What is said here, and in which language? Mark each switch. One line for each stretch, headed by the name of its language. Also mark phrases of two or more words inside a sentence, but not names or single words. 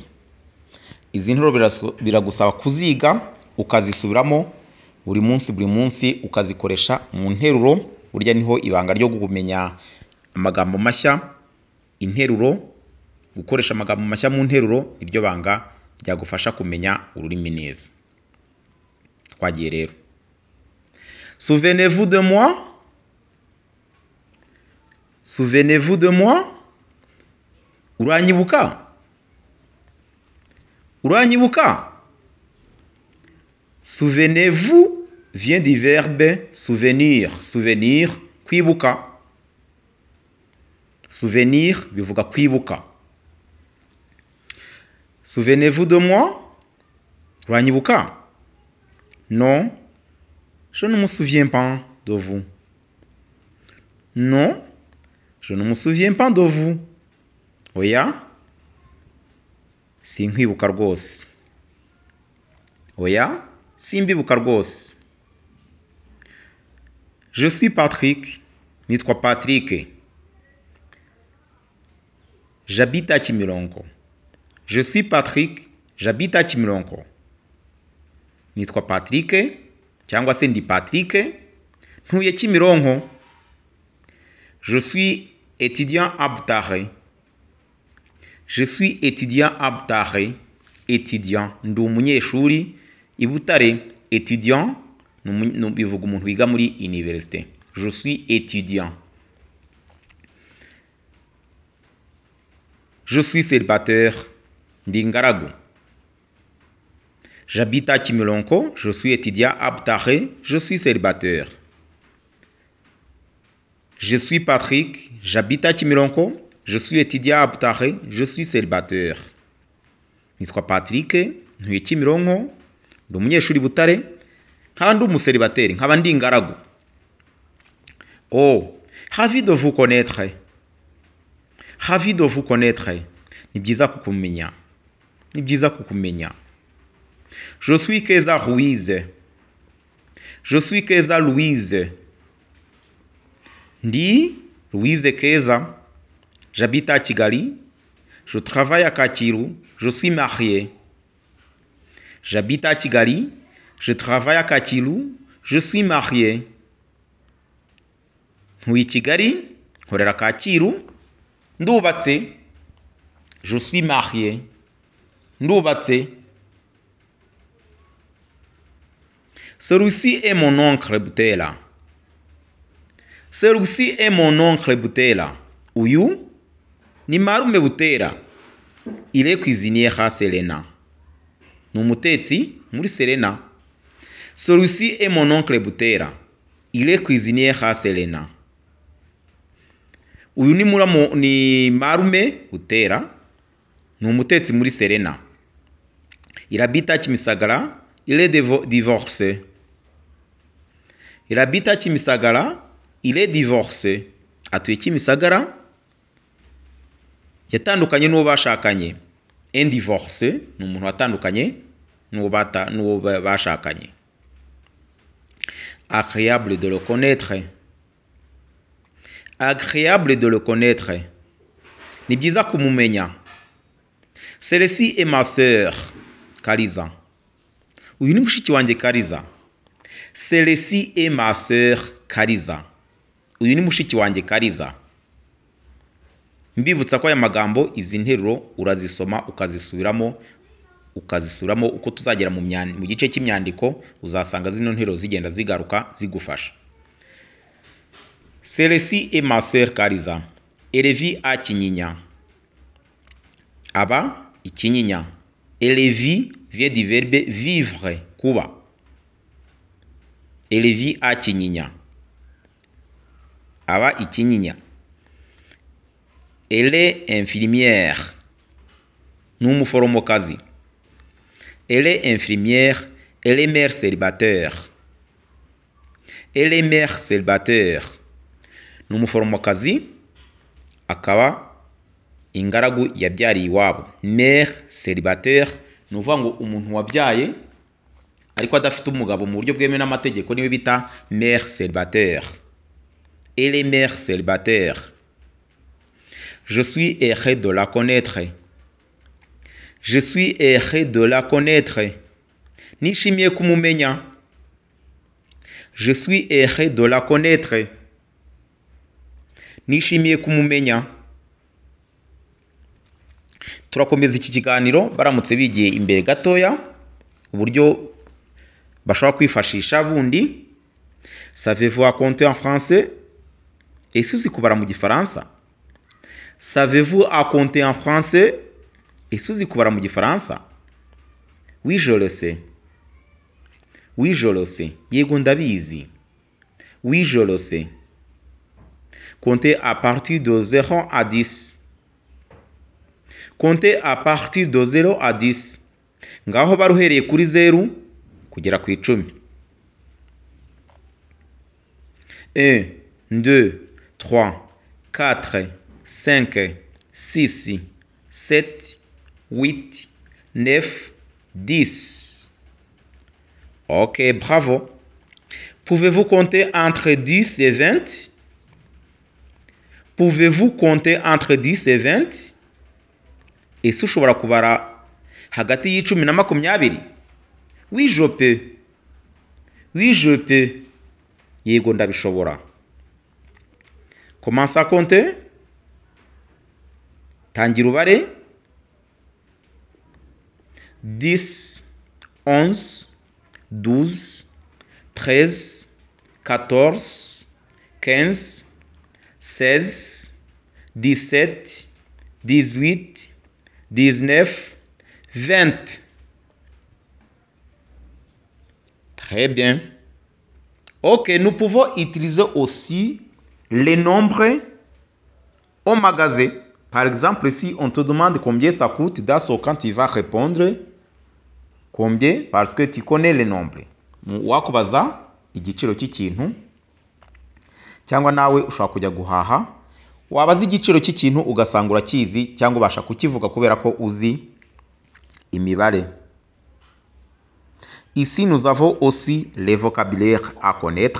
Kinyarwanda: Izi nteruro biragusaba kuziga ukazisubiramo buri munsi ukazikoresha mu nteruro. Burya niho ibanga ryo kumenya amagambo mashya. Interuro, gukoresha amagambo mashya mu nteruro nibyo banga byagufasha kumenya ururimi neza. Twagiye rero.
French: Souvenez-vous de moi? Souvenez-vous de moi?
Kinyarwanda: Uranyibuka? Uranyibuka?
French: Souvenez-vous vient du verbe souvenir. Souvenir,
Kinyarwanda: kwibuka. Souvenir bivuga kwibuka.
French: Souvenez-vous de moi?
Kinyarwanda: Uranyibuka?
French: Non, je ne me souviens pas de vous. Non, je ne me souviens pas de vous.
Kinyarwanda: Oya, sinkwibuka rwose. Oya, simbibuka rwose.
French: Je suis Patrick.
Kinyarwanda: Nitwa Patrick.
French: J'habite à Kimironko. Je suis Patrick. J'habite à Kimironko.
Kinyarwanda: Nitwa Patrick cyangwa se ndi Patrick, ntuye Kimironko.
French: Je suis étudiant à Butare. Je suis étudiant à Butare.
Kinyarwanda: Étudiant, ndi umunyeshuri i Butare. Étudiant bivuga umuntu wiga muri université.
French: Je suis étudiant. Je suis célibataire.
Kinyarwanda: Ndi ngaragu.
French: J'habite à Kimironko, je suis étudiant à Butare, je suis célibataire. Je suis Patrick, j'habite à Kimironko, je suis étudiant à Butare, je suis célibataire.
Kinyarwanda: Nitwa Patrick, ntuye Kimironko, ndi umunyeshuri Butare, nkaba ndi umuselibateri, nkaba ndi ingaragu.
French: Oh, ravi de vous connaître. Ravi de vous connaître.
Kinyarwanda: Ni byiza kukumenya. Ni byiza kukumenya.
French: Je suis Keza Louise. Je suis Keza Louise.
Kinyarwanda: Ndi Louise Keza.
French: J'habite à Kigali. Je travaille à Kacyiru. Je suis marié. J'habite à Kigali. Je travaille à Kacyiru. Je suis marié.
Kinyarwanda: Ntuye Kigali. Nkorera Kacyiru. Ndubatse.
French: Je suis marié.
Kinyarwanda: Ndubatse.
French: Celui-ci est mon oncle Butera. Celui-ci est mon oncle Butera.
Kinyarwanda: Uyu ni marume Butera.
French: Il est cuisinier à Selena.
Kinyarwanda: Ni umutetsi muri Selena.
French: Celui-ci est mon oncle Butera. Il est cuisinier à Selena.
Kinyarwanda: Uyu ni marume Butera. Ni umutetsi muri Selena.
French: Il habite à Kimisagara. Il est divorcé. Il habite à Kimisagara. Il est divorcé.
Kinyarwanda: Atuye Kimisagara. Yatandukanye n'uwo bashakanye.
French: Un divorcé
Kinyarwanda: ni umuntu watandukanye n'uwo bashakanye.
French: Agréable de le connaître. Agréable de le connaître.
Kinyarwanda: Ni byiza kumumenya.
French: Celle-ci est ma sœur, Kaliza.
Kinyarwanda: Uyu ni mushiki wanjye Kaliza.
French: Celle-ci est ma sœur, Kaliza.
Kinyarwanda: Uyu ni mushiki wanjye Kaliza. Mbibutsa ko aya magambo izi nteruro urazisoma ukazisubiramo uko tuzagera mu gice cy'imyandiko uzasanga zino nteruro zigenda zigaruka zigufasha.
French: Celle-ci est ma sœur Kaliza. Elle vit à Kinyinya.
Kinyarwanda: Aba Ikinyinya.
French: Elle vit vient du verbe vivre, kuba. Elle vit à Kinyinya.
Kinyarwanda: Aba Ikinyinya.
French: Elle est infirmière.
Kinyarwanda: Ni umuforomokazi.
French: Elle est infirmière. Elle est mère célibataire. Elle est mère célibataire.
Kinyarwanda: Ni umuforomokazi akaba ingaragu yabyariye iwabo.
French: Mère célibataire
Kinyarwanda: ni uvuga ngo umuntu wabyaye ariko adafite umugabo mu buryo bwemewe n'amategeko niwe bita
French: mère célibataire. Elle est mère célibataire. Je suis heureux de la connaître. Je suis heureux de la connaître.
Kinyarwanda: Nishimiye kumumenya.
French: Je suis heureux de la connaître.
Kinyarwanda: Nishimiye kumumenya. Turakomeza iki kiganiro baramutse bigiye imbere gatoya uburyo bashobora kwifashisha bundi.
French: Savez-vous à compter en français?
Kinyarwanda: Ese uzi kubara mu gifaransa?
French: Savez-vous à compter en français?
Kinyarwanda: Ese uzi kubara mu gifaransa?
French: Oui, je le sais. Oui, je le sais.
Kinyarwanda: Yego ndabizi.
French: Oui, je le sais. Comptez à partir de 0 à 10. Comptez à partir de 0 à 10.
Kinyarwanda: Ngaho baruhereye kuri 0 kugera ku 10.
French: 1, 2, 3, 4, 5, 6, 7, 8, 9, 10. Ok, bravo. Pouvez-vous compter entre 10 et 20? Pouvez-vous compter entre 10 et 20?
Kinyarwanda: Ese ushobora kubara hagati y'icumi na 20?
French: Oui, je peux. Oui, je peux.
Kinyarwanda: Yego ndabishobora.
French: Commence à compter.
Kinyarwanda: Tangira ubare. 10, 11, 12, 13, 14, 15, 16, 17, 18, 19, 20.
French: Très bien. Ok, nous pouvons utiliser aussi les nombres au magasin. Par exemple, si on te demande combien ça coûte, dans ce cas, tu vas répondre combien parce que tu connais les nombres.
Kinyarwanda: Wakubaza igiciro cy'ikintu cyangwa nawe ushobora kujya guhaha wabaza igiciro cy'ikintu ugasanga urakizi cyangwa ubasha kukivuga kubera ko uzi imibare.
French: Ici, nous avons aussi les vocabulaires à connaître.